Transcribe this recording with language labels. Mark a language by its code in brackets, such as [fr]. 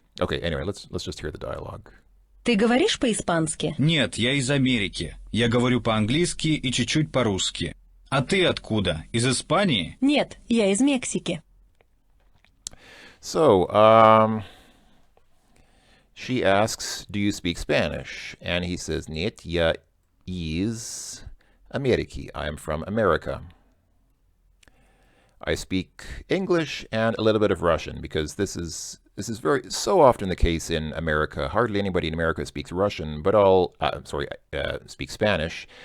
[en] Okay, anyway, let's just hear the dialogue. [ru] Ты говоришь по-испански? Нет, я из Америки. Я говорю по-английски и чуть-чуть по-русски. А ты откуда? Из Испании? Нет, я из Мексики. [en] So, she asks, "Do you speak Spanish?" And he says, [ru] "Нет, я из Америки. [en] I am from America. I speak English and a little bit of Russian because this is very so often the case in America. Hardly anybody in America speaks Russian, but all speak Spanish.